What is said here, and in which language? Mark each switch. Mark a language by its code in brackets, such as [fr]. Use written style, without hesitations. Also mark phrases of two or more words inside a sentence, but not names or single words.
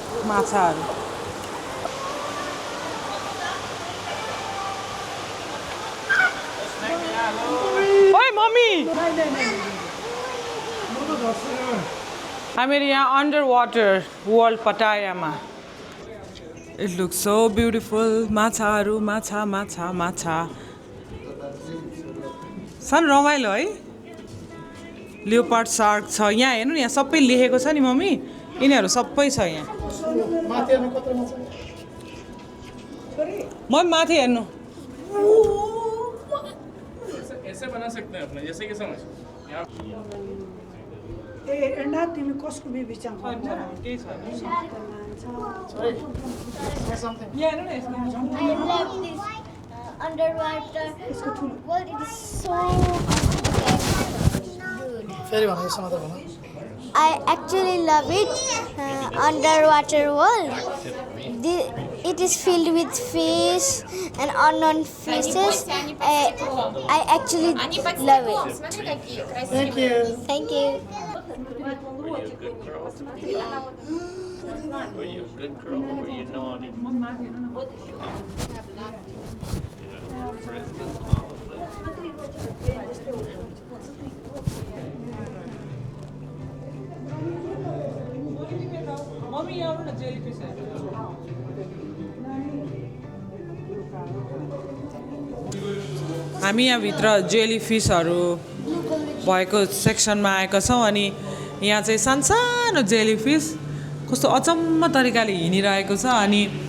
[ne] ओइ मम्मी हामीहरू यहाँ [en] under water world [ne] पटायामा [en] it looks so beautiful [ne] माछाहरू माछा सन रमाइलो है [en] leopard shark [ne] छ यहाँ हेर्नु नि यहाँ सबै लेखेको छ नि मम्मी यिनीहरू सबै छ यहाँ म माथि हेर्नु [hi] ऐसे बना सकते हैं अपने जैसे कि समझ [ne] तिमी कसको बिबिचाङ केही छ [en] I love this underwater world. It is so good. [ne] फेरि भन्नु यसमा त भन [en] I actually love it. Underwater world. It is filled with fish and unknown fishes. I actually love it. thank you Thank you. were you a good girl or were you naughty? [ne] मम्मी यहाँ आउनु न जेलीफिस हामी यहाँभित्र जेलीफिसहरू भएको सेक्सनमा आएका छौँ अनि यहाँ चाहिँ सानसानो जेलीफिस कस्तो अचम्म तरिकाले हिँडिरहेको छ अनि